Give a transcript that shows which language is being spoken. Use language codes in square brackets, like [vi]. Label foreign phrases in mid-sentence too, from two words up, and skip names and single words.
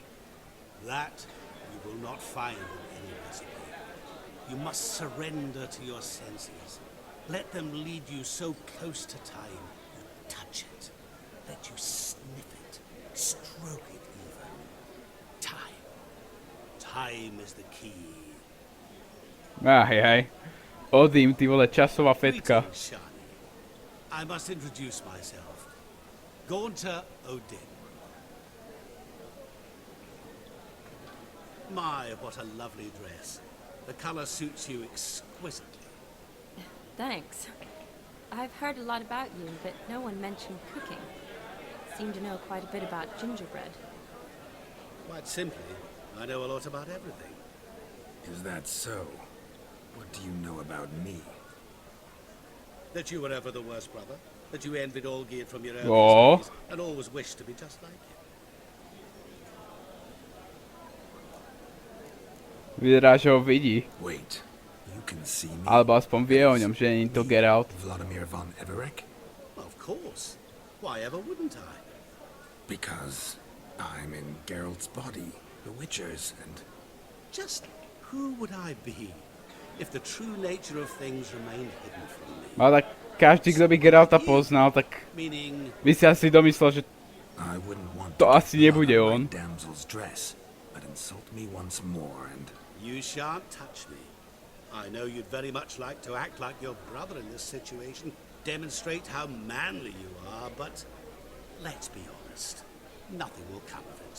[en] That you will not find in any recipe. You must surrender to your senses. Let them lead you so close to time, you touch it. Let you sniff it, stroke it even. Time. Time is the key. [sk] Aj. Odim, ty vole, časová fetka. [en] Greetings, Shani. I must introduce myself. Gaunter Odin. My, what a lovely dress. The color suits you exquisitely. Thanks. I've heard a lot about you, but no one mentioned cooking. Seem to know quite a bit about gingerbread. Quite simply, I know a lot about everything. Is that so? What do you know about me? That you were ever the worst brother. That you envied all geared from your own Oh. studies, and always wished to be just like him. [sk] Vyzerá, že ho vidí. [en] Wait, you can see me? [sk] Alebo aspoň vie o ňom, že nie je to Geralt. [en] Vladimír von Everek? Of course. Why ever wouldn't I? Because I'm in Geralt's body, the Witcher's, and... Just who would I be if the true nature of things remained hidden from me? [sk] Ale každý, kto by Geralta poznal, tak [en] Meaning, [sk] by si asi domyslel, že [en] I wouldn't want to [sk] to asi [en] get [sk] nebude [en] blood on. on my damsel's dress, but insult me once more, and... you shan't touch me. I know you'd very much like to act like your brother in this situation, demonstrate how manly you are, but let's be honest, nothing will come of it.